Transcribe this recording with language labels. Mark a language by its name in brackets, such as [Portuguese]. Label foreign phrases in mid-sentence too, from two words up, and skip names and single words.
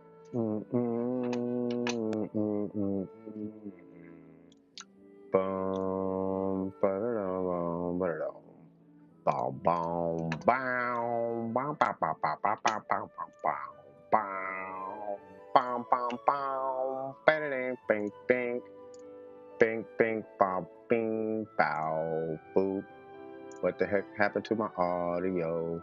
[English] Mm, mm, mm, mm, mm, mm. Bum, ba-da-dum, ba-da-dum. Bow, bow, bow, bow, bow, bow, bow, bow, bow, bow, bow, bow, bow, bow, bow, ba-da-ding, bing, bing, bing, bing, bow, bing, bow, boop. What the heck happened to my audio?